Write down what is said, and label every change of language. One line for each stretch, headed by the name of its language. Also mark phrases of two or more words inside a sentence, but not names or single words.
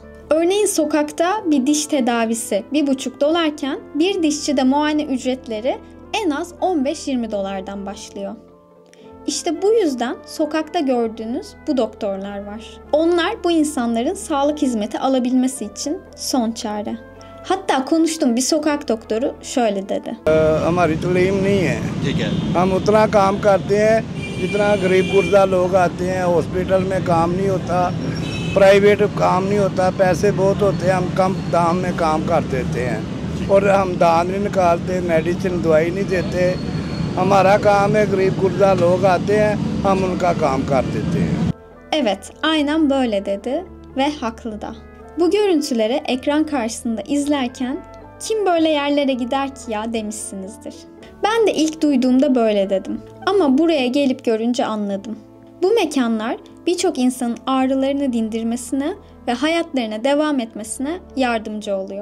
Turkish: Örneğin sokakta bir diş tedavisi $1,5 bir dişçide muayene ücretleri en az $15-20 başlıyor. İşte bu yüzden sokakta gördüğünüz bu doktorlar var. Onlar bu insanların sağlık hizmeti alabilmesi için son çare. Hatta konuştuğum bir sokak doktoru şöyle dedi.
Hindi: हमारी तो लेम नहीं है। ठीक है। हम उतना काम करते हैं जितना गरीब गुर्दा लोग आते हैं। हॉस्पिटल में काम नहीं होता, प्राइवेट काम नहीं होता, पैसे बहुत होते हैं, हम कम दाम में काम कर देते हैं और हम दांत नहीं निकालते, मेडिसिन दवाई नहीं देते। हमारा काम है गरीब गुर्दा लोग आते हैं, हम उनका काम कर देते हैं।
Turkish: Evet, aynen böyle dedi ve haklı da. Bu görüntüleri ekran karşısında izlerken kim böyle yerlere gider ki ya demişsinizdir. Ben de ilk duyduğumda böyle dedim. Ama buraya gelip görünce anladım. Bu mekanlar birçok insanın ağrılarını dindirmesine ve hayatlarına devam etmesine yardımcı oluyor.